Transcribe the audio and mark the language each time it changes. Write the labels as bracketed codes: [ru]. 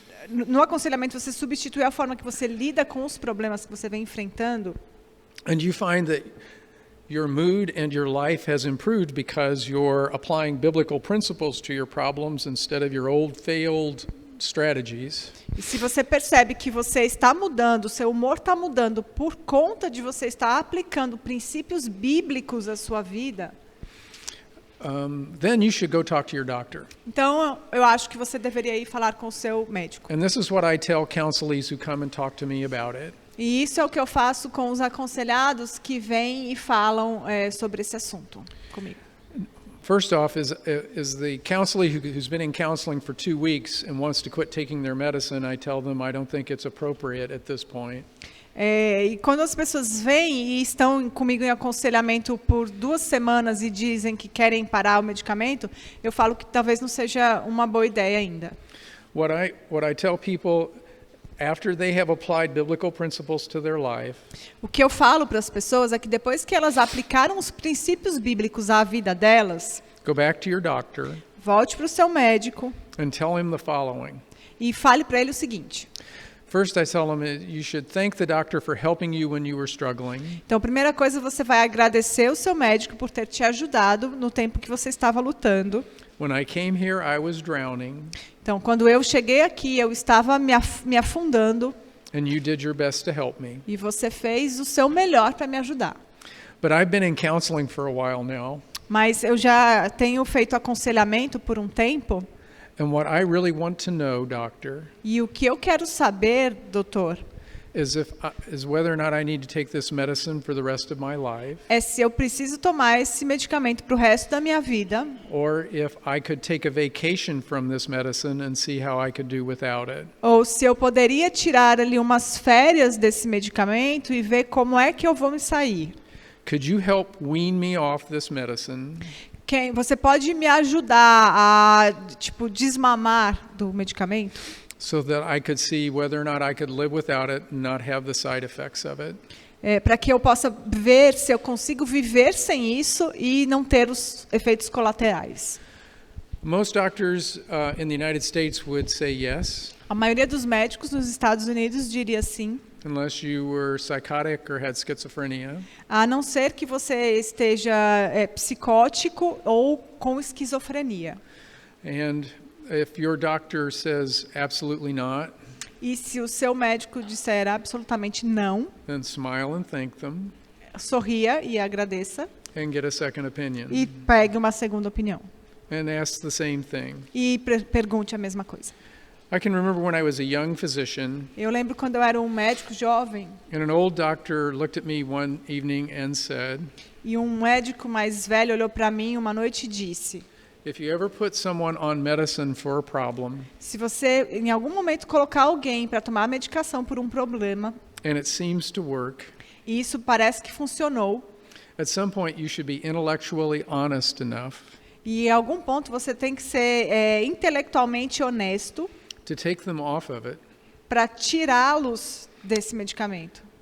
[pt] No aconselhamento, você substitui a forma que você lida com os problemas que você vem enfrentando. [en] and you find that your mood and your life has improved because you're applying biblical principles to your problems instead of your old failed strategies. [pt] E se você percebe que você está mudando, o seu humor está mudando por conta de você estar aplicando princípios bíblicos à sua vida, [en] Then you should go talk to your doctor. [pt] então eu acho que você deveria ir falar com o seu médico. [en] And this is what I tell counselees who come and talk to me about it. [pt] E isso é o que eu faço com os aconselhados que vêm e falam sobre esse assunto comigo. [en] First off is the counselee who's been in counseling for 2 weeks and wants to quit taking their medicine. I tell them I don't think it's appropriate at this point. [pt] E quando as pessoas vêm e estão comigo em aconselhamento por 2 semanas e dizem que querem parar o medicamento, eu falo que talvez não seja uma boa ideia ainda. [en] What I tell people after they have applied biblical principles to their life, [pt] O que eu falo para as pessoas é que depois que elas aplicaram os princípios bíblicos à vida delas, [en] go back to your doctor [pt] volte para o seu médico [en] and tell him the following. [pt] e fale para ele o seguinte. [en] First, I tell them you should thank the doctor for helping you when you were struggling. [pt] Então, a primeira coisa, você vai agradecer o seu médico por ter te ajudado no tempo que você estava lutando. [en] When I came here, I was drowning, [pt] Então, quando eu cheguei aqui, eu estava me afundando [en] and you did your best to help me. [pt] e você fez o seu melhor para me ajudar. [en] But I've been in counseling for a while now, [pt] Mas eu já tenho feito aconselhamento por um tempo. [en] and what I really want to know, doctor, [pt] E o que eu quero saber, doutor, [en] is whether or not I need to take this medicine for the rest of my life, [pt] é se eu preciso tomar esse medicamento para o resto da minha vida, [en] or if I could take a vacation from this medicine and see how I could do without it. [pt] ou se eu poderia tirar ali umas férias desse medicamento e ver como é que eu vou me sair. [en] Could you help wean me off this medicine [pt] Você pode me ajudar a, desmamar do medicamento? [en] so that I could see whether or not I could live without it and not have the side effects of it? [pt] Para que eu possa ver se eu consigo viver sem isso e não ter os efeitos colaterais. [en] Most doctors in the United States would say yes, [pt] A maioria dos médicos nos Estados Unidos diria sim, [en] unless you were psychotic or had schizophrenia. [pt] a não ser que você esteja psicótico ou com esquizofrenia. [en] And If your doctor says absolutely not, [pt] E se o seu médico disser absolutamente não, [en] then smile and thank them [pt] sorria e agradeça [en] and get a second opinion. [pt] e pegue uma segunda opinião. [en] And ask the same thing. [pt] E pergunte a mesma coisa. [en] I can remember when I was a young physician, [pt] Eu lembro quando eu era um médico jovem [en] and an old doctor looked at me one evening and said, [pt] e um médico mais velho olhou para mim uma noite e disse: [en] if you ever put someone on medicine for a problem, [pt] se você em algum momento colocar alguém para tomar a medicação por um problema [en] and it seems to work, [pt] e isso parece que funcionou, [en] at some point you should be intellectually honest enough [pt] e em algum ponto você tem que ser intelectualmente honesto [en] to take them off of it [pt] para tirá-los desse medicamento,